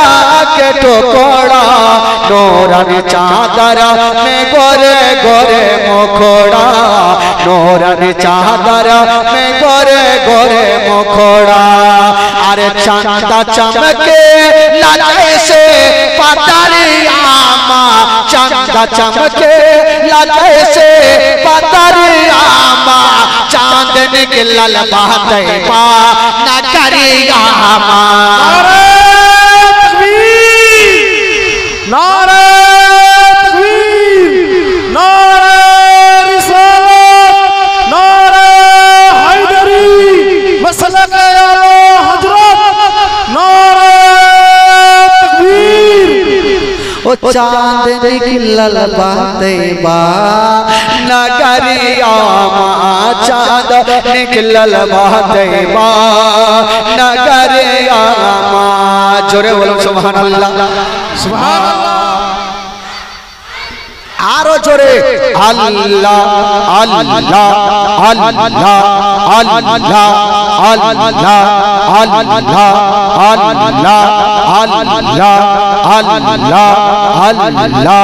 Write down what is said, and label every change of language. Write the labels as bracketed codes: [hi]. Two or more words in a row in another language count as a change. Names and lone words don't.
[bho] के टुकड़ा नूरानी चादर में गोरे गोरे मुखड़ा नूरानी चादर में गोरे गोरे मुखड़ा अरे चंदा चमके लाले से पतरियामा चंदा चमके लाले से पतरियामा चांदनी के लाल बहतैबा नगरियामा [ur] نعرۂ تکبیر نعرۂ رسالت نعرۂ حیدری مسلک اعلیٰ حضرت نعرۂ تکبیر [bho] ओ चांदनी की लाल बहतैबा नगरियामा चांदनी की लाल बहतैबा नगरियामा जोरे बोलो [ar] سبحان الله سبحان الله [bho] आरो जोरे [ar] الله الله الله الله الله الله الله الله الله